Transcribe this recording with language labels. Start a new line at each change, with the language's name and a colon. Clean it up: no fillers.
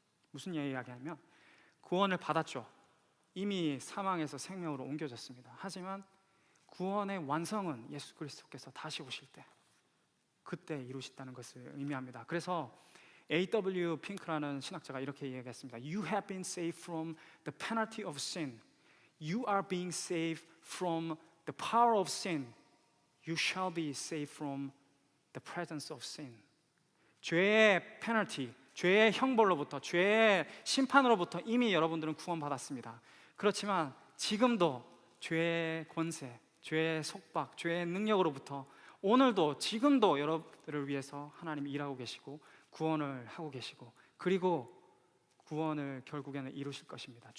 Korean: 무슨 이야기하냐면, 구원을 받았죠. 이미 사망에서 생명으로 옮겨졌습니다. 하지만 구원의 완성은 예수 그리스도께서 다시 오실 때, 그때 이루신다는 것을 의미합니다. 그래서 A.W. 핑크라는 신학자가 이렇게 이야기했습니다.
English: You have been saved from the penalty of sin. You are being saved from the power of sin. You shall be saved from the presence of sin.
Korean: 죄의 페널티, 죄의 형벌로부터, 죄의 심판으로부터 이미 여러분들은 구원받았습니다. 그렇지만 지금도 죄의 권세, 죄의 속박, 죄의 능력으로부터 오늘도 지금도 여러분들을 위해서 하나님이 일하고 계시고 구원을 하고 계시고, 그리고 구원을 결국에는 이루실 것입니다.